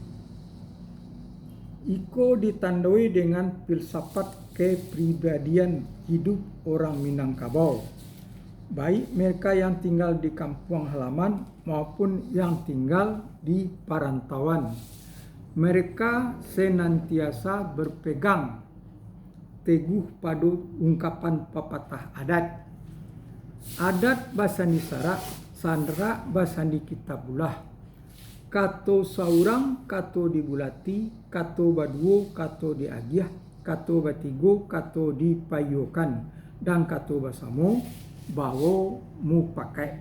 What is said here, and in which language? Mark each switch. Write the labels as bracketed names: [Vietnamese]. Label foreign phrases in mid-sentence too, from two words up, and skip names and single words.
[Indonesian] Iko ditandai dengan filsafat kepribadian hidup orang Minangkabau, baik mereka yang tinggal di kampung halaman maupun yang tinggal di perantauan. Mereka senantiasa berpegang teguh pada ungkapan pepatah adat. [Minangkabau] Adat basandi sarak, sandera basandi kitabulah. Kato saurang, kato dibulati, kato baduo, kato diagiah, kato batigo, kato dipayokan, dan kato basamo, bawo mu pakai.